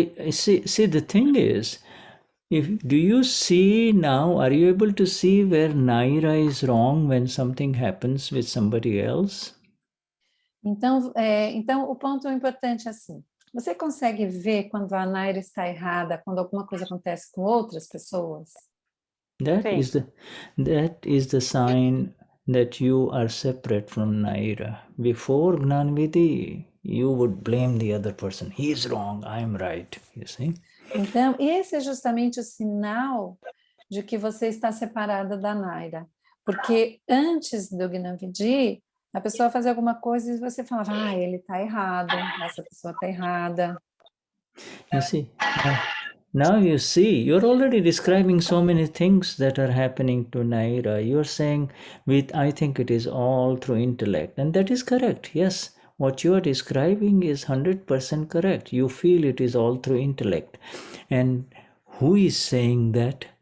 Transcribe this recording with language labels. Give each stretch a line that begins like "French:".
English: See, the thing is, do you see now, are you able to see where Naira is wrong when something happens with somebody else?
Portuguese: Então, o ponto importante é assim, você consegue ver quando a Naira está errada, quando alguma coisa acontece com outras pessoas?
English: That is the sign that you are separate from Naira. Before Gnanvidhi, you would blame the other person. He is wrong, I am right, you see?
Portuguese: Então, esse é justamente o sinal de que você está separada da Naira. Porque antes do Gnanvidhi, a pessoa fazia alguma coisa e você falava, ele está errado, essa pessoa está errada.
English: You see, now you see, you're already describing so many things that are happening to Naira. You're saying, I think it is all through intellect. And that is correct, yes. What you are describing is 100% correct. You feel it is all through intellect. And who is saying that?